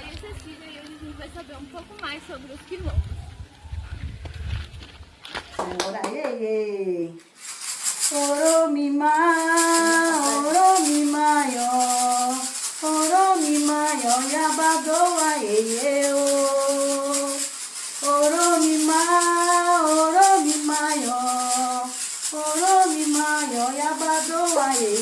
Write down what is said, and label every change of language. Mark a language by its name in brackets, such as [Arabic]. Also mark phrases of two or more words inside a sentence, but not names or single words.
[Portuguese] Cecília e hoje a gente vai saber um pouco mais sobre os quilombos. Ora, ei, Oromima, Oromima, yo, Oromima, yo, Yabadoa, Oromima, Oromima, yo, Oromima, yo, Yabadoa,